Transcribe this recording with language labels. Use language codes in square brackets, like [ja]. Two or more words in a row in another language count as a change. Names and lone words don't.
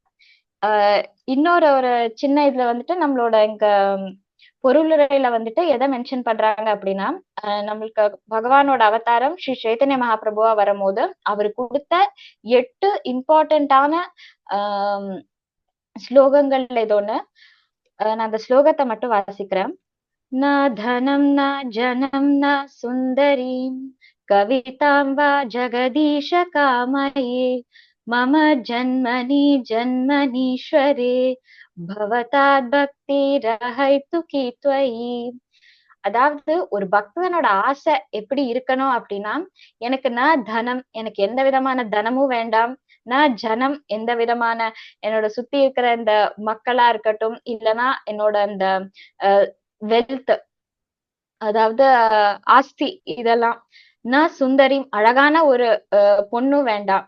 [ta] இன்னொரு ஒரு சின்ன இதுல வந்துட்டு நம்மளோட இங்க பொருளுரையில வந்துட்டு எதை மென்ஷன் பண்றாங்க அப்படின்னா, நம்மளுக்கு பகவானோட அவதாரம் ஸ்ரீ சைத்தன்ய மகாபிரபுவா வரும்போது அவர் கொடுத்த 8 இம்பார்ட்டன்டான ஸ்லோகங்கள்ல இது ஒண்ணு. நான் அந்த ஸ்லோகத்தை மட்டும் வாசிக்கிறேன். [sa] न धनं न जनं न सुन्दरीं कवितां वा जगदीश कामये मम जन्मनि जन्मनीश्वरे भवतात् भक्तिरहैतुकी त्वयि. [ta] அதாவது ஒரு பக்தனோட ஆசை எப்படி இருக்கணும் அப்படின்னா, எனக்கு நான் தனம், எனக்கு எந்த விதமான தனமும் வேண்டாம், நான் ஜனம், எந்த விதமான என்னோட சுத்தி இருக்கிற இந்த மக்களா இருக்கட்டும், இல்லைன்னா என்னோட அந்த வெல்த், அதாவது ஆஸ்தி, இதெல்லாம் நான் சுந்தரி, அழகான ஒரு பொண்ணும் வேண்டாம்.